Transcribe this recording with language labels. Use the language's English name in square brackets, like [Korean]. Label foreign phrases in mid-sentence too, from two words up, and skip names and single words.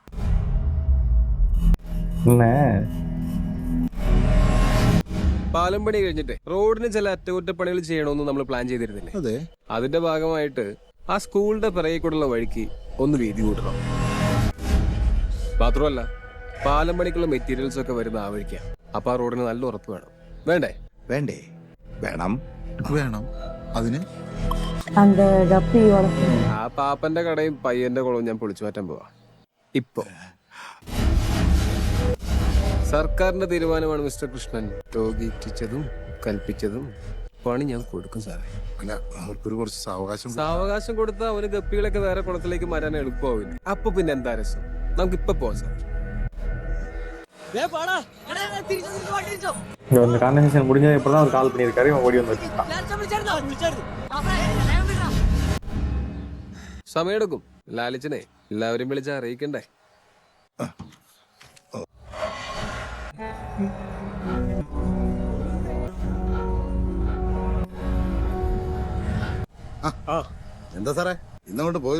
[Malayalam] പാലം പണി കഴിഞ്ഞിട്ട് റോഡിന് ചില അറ്റകുറ്റപ്പണികൾ ചെയ്യണമെന്ന് നമ്മൾ പ്ലാൻ ചെയ്തിരുന്നില്ലേ? അതെ. അതിന്റെ ഭാഗമായിട്ട് ആ സ്കൂളിന്റെ പിറകെ കൂടെയുള്ള വഴിക്ക് ഒന്ന് വീതി കൂട്ടണം. മാത്രമല്ല പാലം പണിക്കുള്ള മെറ്റീരിയൽസ് ഒക്കെ വരുന്ന ആ വഴിക്കാ. അപ്പൊ ആ റോഡിന് നല്ല ഉറപ്പ് വേണം. വേണ്ടേ? വേണം. അതിന് [Tamil] அந்த கப்பி வளர்த்து [Malayalam] ആ പാപ്പന്റെ കടയും പയ്യന്റെ കുളവും ഞാൻ പൊളിച്ചു മാറ്റാൻ പോവാ. ഇപ്പൊ സർക്കാരിന്റെ തീരുമാനമാണ് മിസ്റ്റർ കൃഷ്ണൻ. രോഗിച്ചതും കൽപ്പിച്ചതും പണി ഞാൻ കൊടുക്കും സാറേ. അല്ല, അവർക്കൊരു കുറച്ച് സാവകാശം കൊടുത്താൽ അവന് ഗപ്പികളൊക്കെ വേറെ കുളത്തിലേക്ക് മാറാൻ എളുപ്പമാവില്ല. അപ്പൊ പിന്നെ എന്താ രസം? നമുക്കിപ്പൊ പോവാം സാർ. [Tamil] இந்த கான்வர்சேஷன் முடிஞ்சது இப்பதான் ஒரு கால் பண்ணியிருக்காரு. இவன் ஓடி வந்து வச்சிருக்கான். [Malayalam] സമയെടുക്കും ലാലിച്ചനെ. എല്ലാവരും വിളിച്ച് അറിയിക്കണ്ടേ? എന്താ സാറേ ഇന്നങ്ങോട്ട് പോയില്ലേ?